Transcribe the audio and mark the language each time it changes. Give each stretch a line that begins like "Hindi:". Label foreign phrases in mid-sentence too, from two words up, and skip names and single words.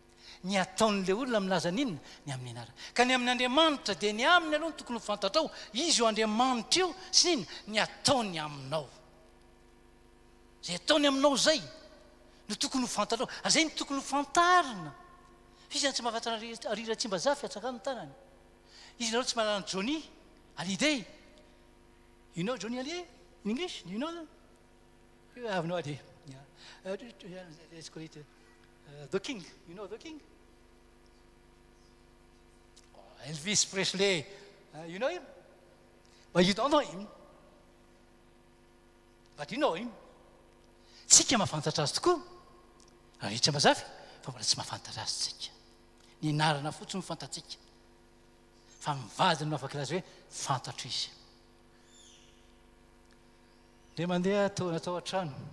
Malagasy: Ny ataon'ilay olona milaza n'inona ny amin'ny anarana. Ka ny amin'ny Andriamanitra dia ny aminy aloha ny tokony ho fantatrao. Izy io Andriamanitra io sy n'inona ny ataony aminao. Zay ataony aminao zay no tokony ho fantatrao. Ary zay ny tokony ho fantarina. Fisy zany tsy mahafantatra arira tsy mba zafy atsakany tanany. Izy nareo tsy mahalala Johnny Hallyday.
English: You know Johnny Hallyday in English? Do you know that? I have no idea. Yeah. Let's call it The King. You know The King? Oh, Elvis Presley. You know him? But you don't know him. But you know him.
Malagasy: Tsika mahafantatra azy tokoa. Raha rehetra mazafy, fa mbola tsy mahafantatra azy tsika. Ny anarana fotsiny fantatsika. Fa mivadiny no afaka laza hoe fantatro izy. Dia mandeha natao an-trano.